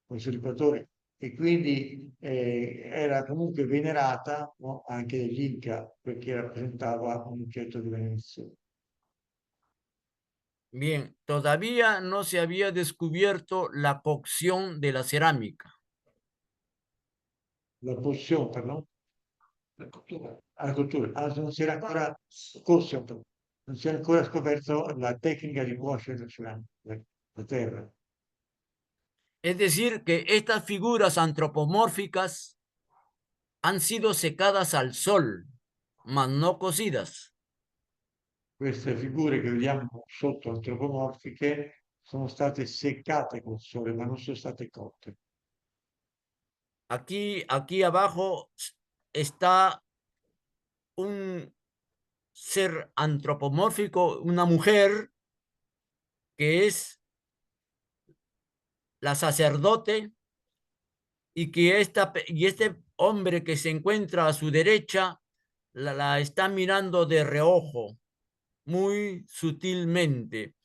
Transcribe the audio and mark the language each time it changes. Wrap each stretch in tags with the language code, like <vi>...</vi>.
<it>l'equatore, e quindi era comunque venerata, no, anche dagli Inca perché rappresentava un oggetto di venerazione.</it> <es>Bien, todavía no se había descubierto la cocción de la cerámica.</es> <it>La pozione, pardon? La cottura. Non si era ancora scorso, non si era ancora scoperto la tecnica di cuocere la terra.</it> <es>Es decir, que estas figuras antropomórficas han sido secadas al sol, mas no cocidas.</es> <it>Queste figure che vediamo sotto antropomorfiche sono state seccate col sole, ma non sono state cotte.</it> <es>Aquí abajo está un ser antropomórfico, una mujer que es la sacerdote y que este hombre que se encuentra a su derecha la está mirando de reojo, muy sutilmente.</es>